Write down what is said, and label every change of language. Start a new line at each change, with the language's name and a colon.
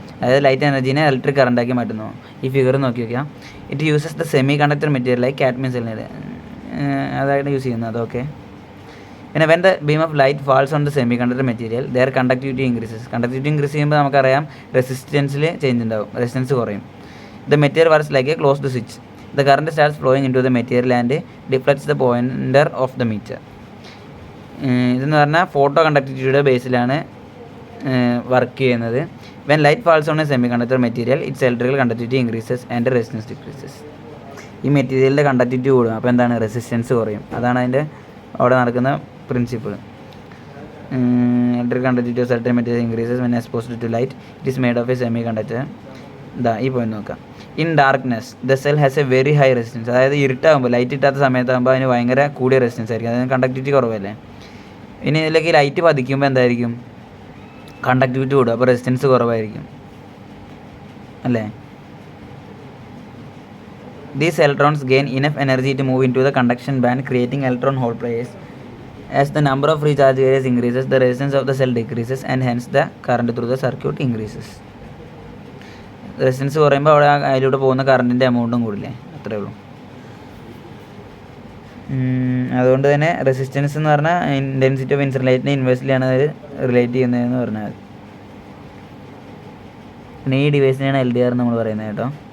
Malayalam: അതായത് light എനർജീനെ electric കറണ്ടാക്കി മാറ്റുന്നു. ഈ ഫിഗർ നോക്കി വയ്ക്കാം.
English: it uses the semiconductor material like cadmium സെല്ലിന്
Malayalam: അതായിട്ട് യൂസ് ചെയ്യുന്നത്. അതൊക്കെ പിന്നെ
English: when the beam of light falls on the semiconductor material, their conductivity increases.
Malayalam: Conductivity increase ചെയ്യുമ്പോൾ നമുക്കറിയാം റെസിസ്റ്റൻസിൽ ചേഞ്ച് ഉണ്ടാവും, റെസിസ്റ്റൻസ് കുറയും.
English: The material works like a closed switch. The current starts flowing into the material and deflects the pointer of the meter.
Malayalam: ഇതെന്ന് പറഞ്ഞാൽ photo കണ്ടക്ടിവിറ്റിയുടെ ബേസിലാണ് work ചെയ്യുന്നത്.
English: When light falls on a semiconductor material, its electrical conductivity increases and resistance decreases.
Malayalam: ഈ മെറ്റീരിയലിൻ്റെ conductivity കൂടും, അപ്പോൾ എന്താണ് resistance കുറയും. അതാണ് അതിൻ്റെ അവിടെ നടക്കുന്ന principle.
English: Electric conductivity of certain material increases when exposed to light. It is made of a semiconductor.
Malayalam: ഈ പോയിന്റ് നോക്കാം.
English: In darkness the cell has a very high resistance.
Malayalam: അതായത് ഇരുട്ടാകുമ്പോൾ, ലൈറ്റ് ഇട്ടാത്ത സമയത്താകുമ്പോൾ അതിന് ഭയങ്കര കൂടിയ റെസിസ്റ്റൻസ് ആയിരിക്കും, അതിന് കണ്ടക്ടിവിറ്റി കുറവല്ലേ. ഇനി ഇതിലേക്ക് ലൈറ്റ് പതിക്കുമ്പോൾ എന്തായിരിക്കും, കണ്ടക്ടിവിറ്റി കൂടും, അപ്പോൾ റെസിസ്റ്റൻസ് കുറവായിരിക്കും അല്ലേ.
English: These electrons gain enough energy to move into the conduction band, creating electron hole pairs. As the number of free charge areas increases, the resistance of the cell decreases and hence the current through the circuit increases.
Malayalam: Resistance കുറയുമ്പോൾ അവിടെ അതിലൂടെ പോകുന്ന കറണ്ടിൻ്റെ എമൗണ്ടും കൂടില്ലേ, അത്രേ ഉള്ളൂ. അതുകൊണ്ട് തന്നെ resistance എന്ന് പറഞ്ഞാൽ ഇൻറ്റൻസിറ്റി ഓഫ് ഇൻസുലേറ്റിനെ ഇൻവേഴ്സ്ലിയാണ് അത് റിലേറ്റ് ചെയ്യുന്നതെന്ന് പറഞ്ഞാൽ മതി. പിന്നെ ഈ ഡിവൈസിനെയാണ് LDR നമ്മൾ പറയുന്നത് കേട്ടോ.